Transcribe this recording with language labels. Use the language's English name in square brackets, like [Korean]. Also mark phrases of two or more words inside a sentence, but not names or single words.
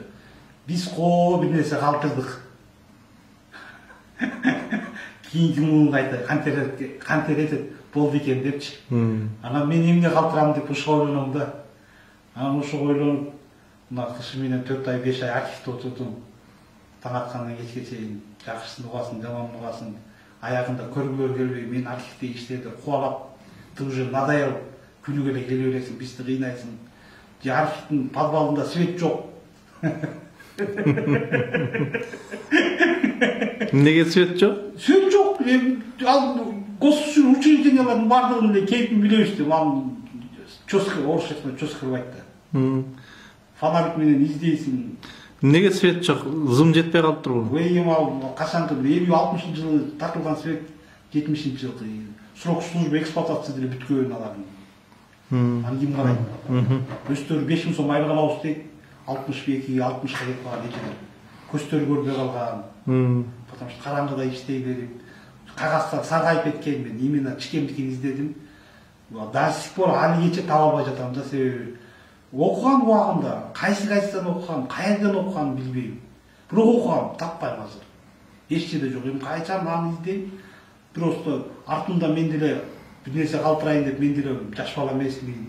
[Kyrgyz] Биз бир нерсе калтырдык. Кийинки муун кайта кантер болду экен депчи. Анан мен эмне калтырам деп ушуга ойлоном да. Анан ушуга ойлонуп, мына кышы менен 4 ай 5 ай архивде отурдум. Таң аткандан кечке чейин жакшысын угасын, жаманын угасын, аягында көргүлөр келбей, мен архивде иштеди, кубалап, [Russian] ты уже надоел, [Kyrgyz] күнүгө эле келе бересиң, бизди кыйнайсың. Же архивдин подвалында свет жок. Неге свет жок? Свет жок. Ал госучреждениялардын бардыгын эле кейпин билебиз деп, ал чёска, орусча айтканда чёска кылып айтты. Фонарик менен издейсиң. Неге свет жок? Зым жетпей калып турбу? Эми ал качанкы 50-60 жылы тартылган свет, 70 жылы [Russian] срок службы эксплуатация [Kyrgyz] деле бүткөн алардын. Аны ким карайт? Өздөрү 5000 сом айлык алабыз дейт. 62-60га кетип калган экенер. Көздөрү көрбөй калган. [Russian] Потому что [Kyrgyz] караңгыда иштей берип, кагаздар саргайып кеткен. Мен именно чикемдикин издедим. [Russian] До сих пор [Kyrgyz] али кече таба албай жатам да, себеби окуган убагында кайсыдан окуган, каерден окуганын билбейм. Бирок окугам, таппайм азыр. Эч жерде жок. Эми кайчан аны издейм? Просто артымда мен деле бир нерсе калтырайын деп, мен деле жаш бала эмесмин.